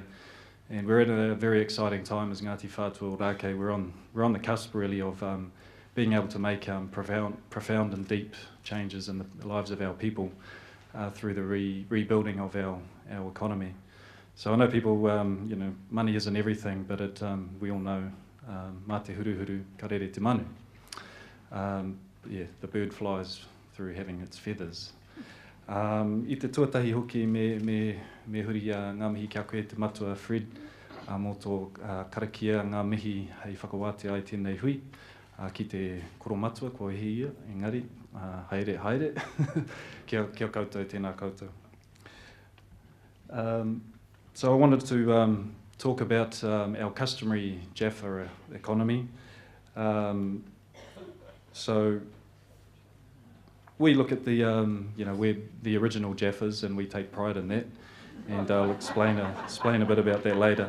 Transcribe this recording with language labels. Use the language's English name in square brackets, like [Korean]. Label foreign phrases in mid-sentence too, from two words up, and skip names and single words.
[English] And we're at a very exciting time as Ngāti Whatua Orakei. We're on the cusp really of being able to make profound and deep changes in the lives of our people through the rebuilding of our economy. So I know people, money isn't everything, but we all know [Māori] mā te huru huru, ka rere te manu. [English] Yeah, the bird flies through having its feathers. [Māori] I te tuatahi hoki me huri a ngā mihi kia koe te matua Fred, mō tō karakia ngā mihi hei whakawāte ai tēnei hui, ki te koro matua, kua hi ia, engari, haere, kia koutou, tēnā koutou. [English] So I wanted to talk about our customary JAFA economy. So we look at we're the original JAFAs, and we take pride in that, and I'll explain a bit about that later.